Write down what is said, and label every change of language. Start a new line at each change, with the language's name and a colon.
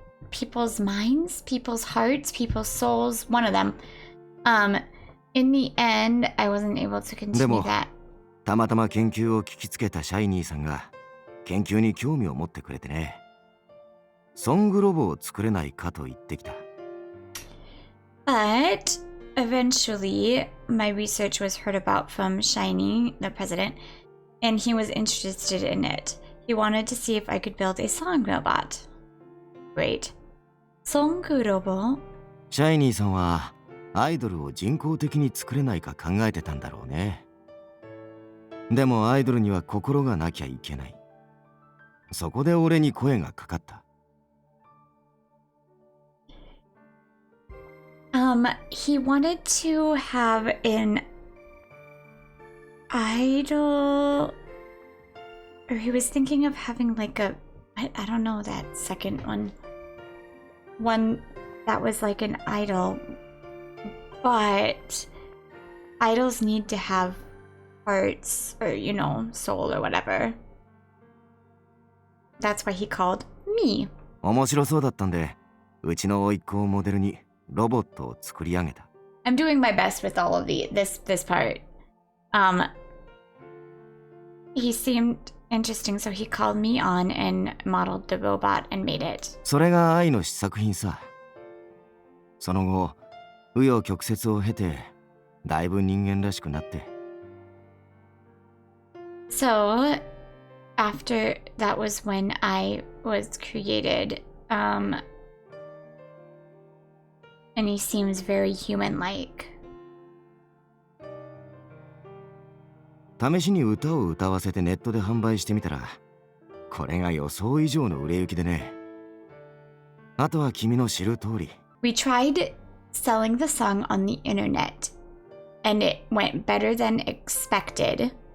English: People's minds, people's hearts, people's souls, one of them. In the end, I wasn't able to continue that.
Japanese: たまたま研究を聞きつけたシャイニーさんが研究に興味を持ってくれてね。ソングロボを作れないかと言ってきた。
English: But eventually, my research was heard about from Shiny, the president, and he was interested in it. He wanted to see if I could build a song robot. Great. Song robot?
Japanese: シャイニーさんはアイドルを人工的に作れないか考えてたんだろうね。でもアイドルには心がなきゃいけない。そこで俺に声がかかった。
English: He wanted to have an idol, or he was thinking of having like a, I don't know that second one that was like an idol, but idols need to have hearts or, you know, soul or whatever. That's why he called me.
Japanese: 面白そうだったんで、うちの甥っ子をモデルにロボットを作り上げた。
English: I'm doing my best with all of this part. He seemed interesting, so he called me on and modeled the robot and made it.
Japanese: それが愛の試作品さ。その後、紆余曲折を経て、だいぶ人間らしくなって。
English: So, after that was when I was created, and he seems very human-like.
Japanese: 試しに歌を歌わせてネットで販売してみたら、これが予想以上の売れ行きでね。あとは君の知る通り。
English: We tried selling the song on the internet, and it went better than expected.